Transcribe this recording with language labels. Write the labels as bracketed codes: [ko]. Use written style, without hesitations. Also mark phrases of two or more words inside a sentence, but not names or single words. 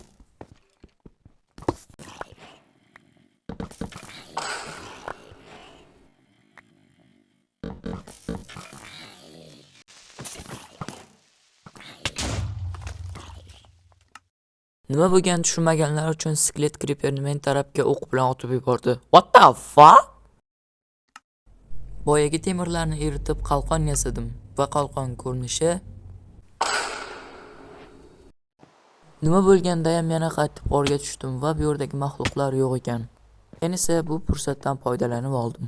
[uz] Nima bo'lgan tushunmaganlar uchun Sklet Creeperni men tarafga o'q bilan otib yubordi. [en] What the fuck? [uz] Boyagi temirlarni eritib qalqon yasadim va qalqon ko'rinishi nima bo'lganda ham yana qaytib g'orga tushdim va bu yerdagi maxluqlar yo'q ekan. Men esa bu fursatdan foydalanib oldim.